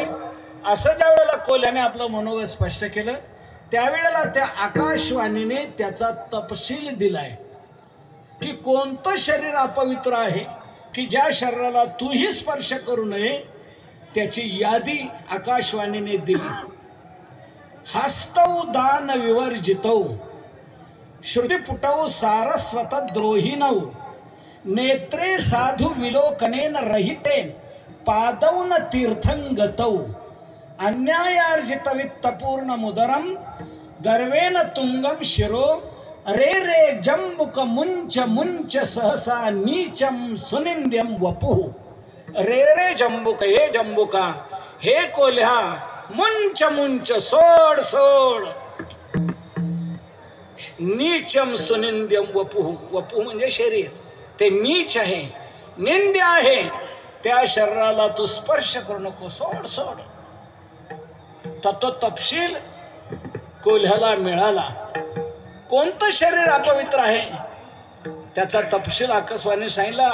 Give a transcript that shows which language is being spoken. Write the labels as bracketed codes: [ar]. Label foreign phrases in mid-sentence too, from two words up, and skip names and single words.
[mr] असं ज्या वेळेला कोल्ह्याने आपलं मनोगत स्पष्ट केलं, त्यावेळेला त्या आकाशवाणीने त्याचा तपशील दिलाय की कोणतं शरीर अपवित्र आहे की ज्या शरीराला तूही स्पर्श करू नये, त्याची यादी आकाशवाणीने दिली. [sa] हस्तौ दान विवर्जितौ श्रुतिपुटौ सारस्वत द्रोहिणौ नेत्रे साधु विलोकनेन रहिते पादौन तीर्थंगतौ अन्यायार्जित वित्तपूर्ण मुदरम गर्वेन तुंगम शिरो रे रे जंबुक मुंच मुंच सहसा नीचम सुनिंद्यम वपुः. रे रे जंबुक, [mr] हे जंबुका, हे कोल्ह्या, [sa] मुंच मुंच, [mr] सोड सोड. [sa] नीचम सुनिंद्यम वपुः. [mr] वपुः म्हणजे शरीर, ते नीच आहे, निंद्य आहे. त्या शरीराला तू स्पर्श करू नको, सोड सोड. तो तपशील कोल्ह्याला मिळाला. कोणतं शरीर अपवित्र आहे त्याचा तपशील आकाशवाणी सांगितलं.